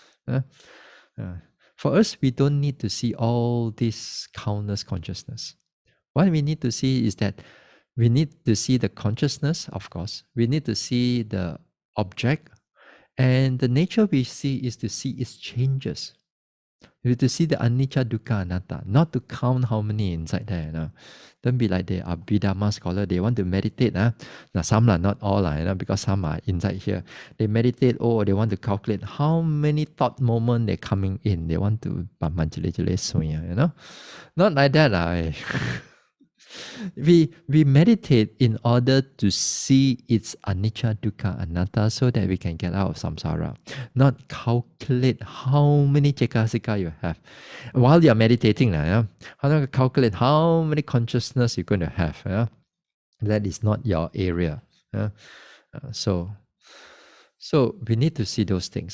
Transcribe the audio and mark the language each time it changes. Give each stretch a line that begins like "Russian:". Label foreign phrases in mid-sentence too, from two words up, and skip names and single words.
English: For us, we don't need to see all this countless consciousness. What we need to see is that we need to see the consciousness, of course. We need to see the object. And the nature we see is to see its changes. You have to see the
Pali: anicca, dukkha, anatta,
English: not to count how many inside there. Don't be like the Abhidhamma scholar. They want to meditate. Now some are not all, because some are inside here. They meditate. Oh, they want to calculate how many thought moments they're coming in. They want to not like that. We meditate in order to see its
Pali: anicca, dukkha, anatta,
English: so that we can get out of samsara. Not calculate how many cekasika you have. While you're meditating, how to calculate how many consciousness you're going to have. That is not your area. So we need to see those things.